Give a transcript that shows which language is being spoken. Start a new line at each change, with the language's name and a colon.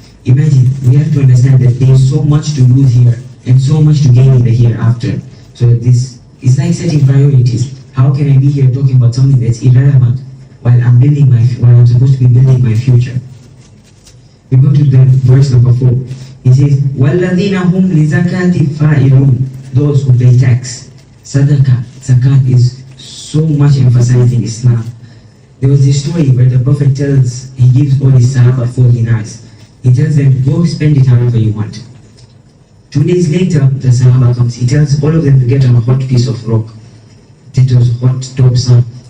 English: Imagine, we have to understand that there is so much to lose here and so much to gain in the hereafter. So this is like setting priorities. How can I be here talking about something that's irrelevant while I'm supposed to be building my future? We go to the verse number 4. It says,
Arabic: وَالَّذِينَ هُمْ لِزَكَاةِ فَاعِلُونَ.
English: Those who pay tax. Sadaqah, zakat is so much emphasized in Islam. There was this story where the Prophet he gives all his Sahaba 4 dinars. He tells them, go spend it however you want. 2 days later, the Sahaba comes. He tells all of them to get on a hot piece of rock. It was hot, top sun.